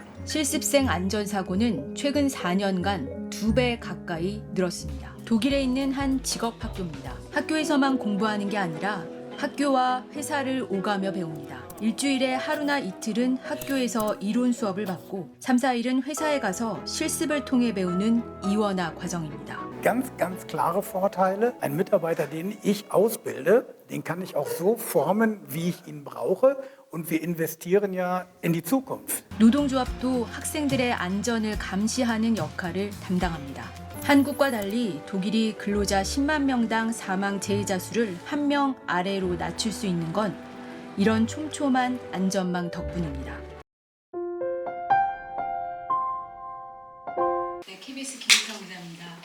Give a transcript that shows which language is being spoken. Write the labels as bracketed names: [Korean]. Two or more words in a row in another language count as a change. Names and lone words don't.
[Korean] 실습생 안전사고는 최근 4년간 2배 가까이 늘었습니다. 독일에 있는 한 직업학교입니다. 학교에서만 공부하는 게 아니라 학교와 회사를 오가며 배웁니다. 일주일에 하루나 이틀은 학교에서 이론 수업을 받고 3, 4일은 회사에 가서 실습을 통해 배우는 이원화 과정입니다. [German] Ganz klare Vorteile. Ein Mitarbeiter, den ich ausbilde, den kann ich auch so formen, wie ich ihn brauche. Und wir investieren ja in die Zukunft. [Korean] 노동조합도 학생들의 안전을 감시하는 역할을 담당합니다. 한국과 달리 독일이 근로자 10만 명당 사망 재해자 수를 1명 아래로 낮출 수 있는 건 이런 촘촘한 안전망 덕분입니다. 네, KBS 김희성 기자입니다.